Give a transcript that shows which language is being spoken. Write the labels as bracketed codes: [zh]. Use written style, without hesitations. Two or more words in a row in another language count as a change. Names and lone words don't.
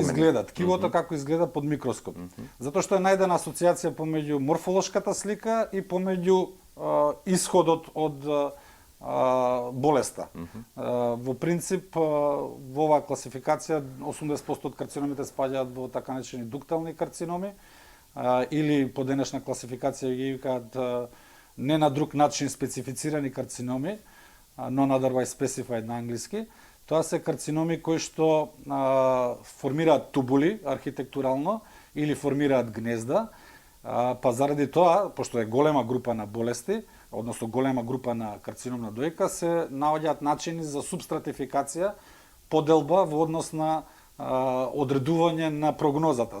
[mk] Како изгледа ткивото, како изгледа под микроскоп. Затоа што е најдена асоциација помеѓу морфолошката слика и помеѓу исходот од болеста. Во принцип, во оваа класификација 80% од карциномите спаѓаат во така наречени дуктални карциноми, или по денешна класификација ги викаат не на друг начин специфицирани карциноми, [en] non-otherwise specified [mk] на англиски. Тоа се карциноми кои што формираат тубули архитектурално или формираат гнезда, па заради тоа, пошто е голема група на болести, односно голема група на карцином на дојка, се наоѓаат начини за субстратификација, поделба во однос на одредување на прогнозата.